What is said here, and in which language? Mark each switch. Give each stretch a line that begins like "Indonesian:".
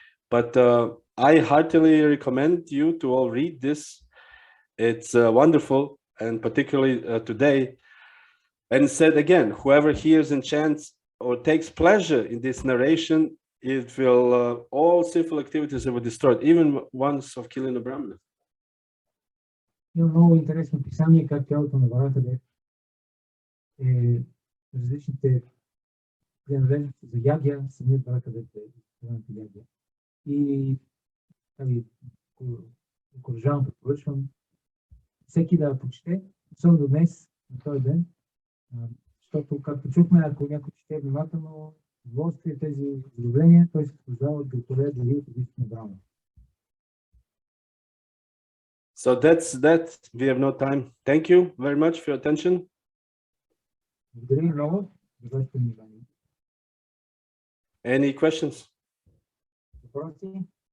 English: But I heartily recommend you to all read this. It's wonderful, and particularly today. And said again, whoever hears and chants or takes pleasure in this narration, it will all sinful activities will be destroyed, even ones of killing a Brahmana.
Bulgarian: Има много интересно писание, как тялото на Вараха Дев е различните принадлежности за ягия, самият Вараха Дев е ягия. И окоръжавам, препоръчвам всеки да почете, особено до днес, на този ден, защото, както чухме, ако някой чете внимателно, удоволствие тези задоволения, той се позволява да отове дали от убийство на Брахма.
English: So that's that. We have no time. Thank you very much for your attention.
Bulgarian: Благодаря много за вашето внимание.
English: Any questions?
Bulgarian: Въпроси?